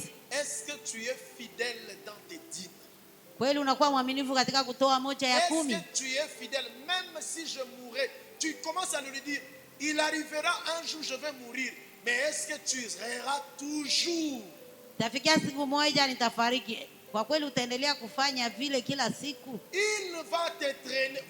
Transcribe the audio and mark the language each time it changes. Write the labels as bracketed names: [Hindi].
[French] Est-ce que tu es fidèle dans tes dîmes? [Swahili] Kweli unakuwa mwaminifu katika kutoa moja ya 10? [French] Est-ce que tu es fidèle même si je mourrais? Tu commences à lui dire il arrivera un jour je vais mourir, mais est-ce que tu seras toujours? [Swahili] Tafikia siku moja nitafariki. Kwa kweli utaendelea kufanya vile kila siku? [French] Il va te traîner.